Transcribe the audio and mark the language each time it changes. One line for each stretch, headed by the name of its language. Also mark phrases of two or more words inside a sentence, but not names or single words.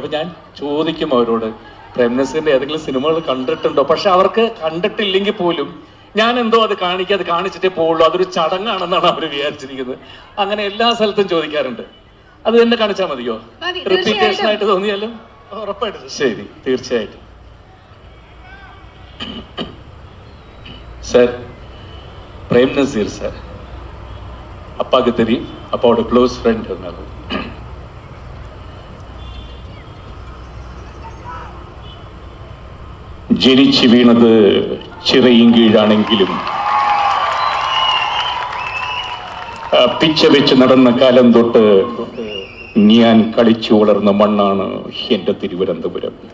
Malayalam: അപ്പൊ ഞാൻ ചോദിക്കും അവരോട്, പ്രേംനസീറിന്റെ ഏതെങ്കിലും സിനിമകൾ കണ്ടിട്ടുണ്ടോ? പക്ഷെ അവർക്ക് കണ്ടിട്ടില്ലെങ്കിൽ പോലും ഞാൻ എന്തോ അത് കാണിച്ചിട്ടേ പോവുള്ളൂ, അതൊരു ചടങ്ങാണെന്നാണ് അവർ വിചാരിച്ചിരിക്കുന്നത്. അങ്ങനെ എല്ലാ സ്ഥലത്തും ചോദിക്കാറുണ്ട്. അത് തന്നെ കാണിച്ചാൽ മതിയോ? റിപ്പീറ്റേഷൻ ആയിട്ട് തോന്നിയാലും ഉറപ്പായിട്ടും. ശരി, തീർച്ചയായിട്ടും.
Tamil: சார், பிரேம் நசீர் சார் அப்பாவுக்கு தெரியும், அப்பாவோட க்ளோஸ் ஃப்ரெண்ட்.
Malayalam: ജനിച്ചു വീണത് ചിറയും കീഴാണെങ്കിലും പിച്ച വെച്ച് നടന്ന കാലം തൊട്ട് ഞാൻ കളിച്ചു വളർന്ന മണ്ണാണ് എന്റെ തിരുവനന്തപുരം.